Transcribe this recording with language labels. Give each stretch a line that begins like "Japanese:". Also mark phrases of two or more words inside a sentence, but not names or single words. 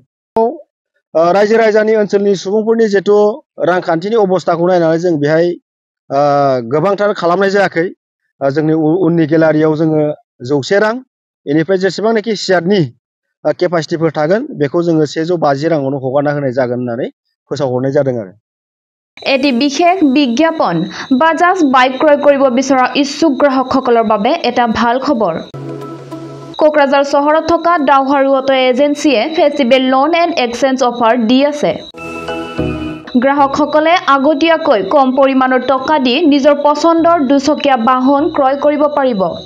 Bodo: रायजो राजानि ओनसोलनि सुबुंफोरनि जिथु रांखान्थिनि अबस्थाखौ नायनानै जों बेहाय गोबांथार खालामनाय जायाखै। जोंनि उननि गेलारियाव जोङो 100 रां, बेनिफ्राय जेसेबांनाखि सियारनि केपासिटिफोर थागोन बेखौ जोङो 150 राङावनो हगारना होनाय जागोन होननानै फोसावहरनाय जादों आरो।
Assamese: এটি বিশেষ বিজ্ঞাপন বাজাজ বাইক ক্ৰয় কৰিব বিচৰা ইচ্ছুক গ্ৰাহকসকলৰ বাবে এটা ভাল খবৰ। কোকৰাঝাৰ চহৰত থকা ডাউহাৰু অটো এজেন্সিয়ে
English: festival loan and exchange offer
Assamese: দি আছে। গ্ৰাহকসকলে আগতীয়াকৈ কম পৰিমাণৰ টকা দি নিজৰ পছন্দৰ দুচকীয়া বাহন ক্ৰয় কৰিব পাৰিব।